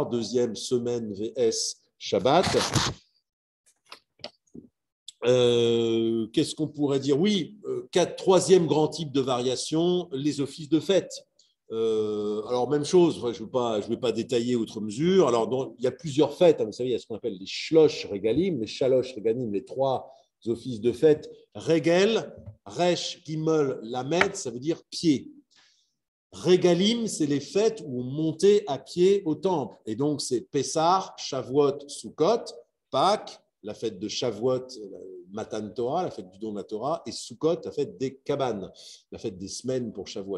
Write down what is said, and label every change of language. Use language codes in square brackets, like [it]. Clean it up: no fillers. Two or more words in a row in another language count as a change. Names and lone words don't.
[fr] Deuxième, semaine VS Shabbat. Qu'est-ce qu'on pourrait dire? Oui, troisième grand type de variation, les offices de fête. Alors, même chose, je ne vais pas détailler outre mesure. Alors, il y a plusieurs fêtes. Vous savez, il y a ce qu'on appelle les [he] שלוש רגלים, [fr] les [he] שלוש רגלים, [fr] les 3 offices de fête. [he] רגל, ריש, גימל, למד, [fr] ça veut dire pied. Regalim, c'est les fêtes où on montait à pied au temple. Et donc, c'est Pessah, Shavuot, Sukkot, Pâques, la fête de Shavuot, [he] מתן תורה, [fr] la fête du don de la Torah, et Sukkot, la fête des cabanes, la fête des semaines pour Shavuot.